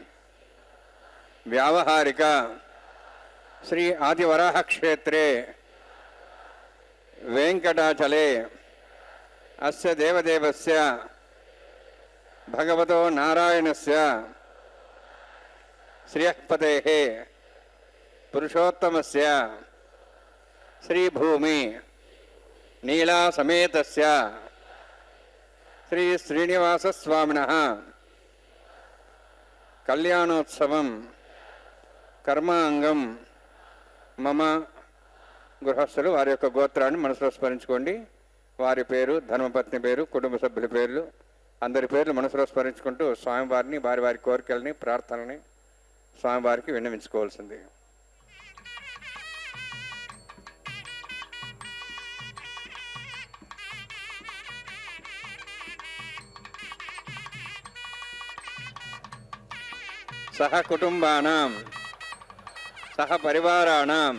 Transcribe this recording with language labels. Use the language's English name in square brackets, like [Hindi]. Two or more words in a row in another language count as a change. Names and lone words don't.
[Sanskrit] व्यावहारिक श्री आदिवराह क्षेत्रे वेंकटाचले अस्य देवदेवस्य भगवतो नारायणस्य श्रियःपतेः पुरुषोत्तमस्य श्री भूमि नीला समेतस्य श्री श्रीनिवास स्वामिनः कल्याणोत्सवं कर्मांगं मम [Telugu] గృహస్థులు వారి యొక్క గోత్రాన్ని మనసులో స్మరించుకోండి. వారి పేరు, ధర్మపత్ని పేరు, కుటుంబ సభ్యుల పేర్లు, అందరి పేర్లు మనసులో స్మరించుకుంటూ స్వామివారిని, వారి వారి కోరికల్ని, ప్రార్థనల్ని స్వామివారికి విన్నవించుకోవాల్సింది. [Sanskrit] సహ కుటుంబానాం, సహ పరివారాణం,